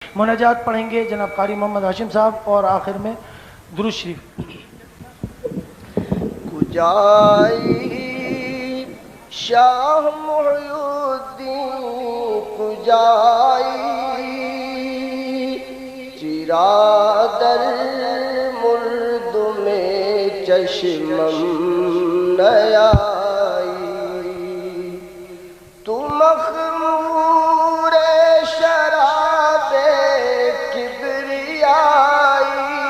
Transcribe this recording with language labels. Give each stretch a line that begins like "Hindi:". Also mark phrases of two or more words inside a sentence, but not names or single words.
Urdu: مناجات پڑھیں گے جناب قاری محمد ہاشم صاحب اور آخر میں درود شریف.
Persian: کجائی شاہ محی الدین کجائی چرا در مردم چشمم نیائی تو مخمور شراب کبریائی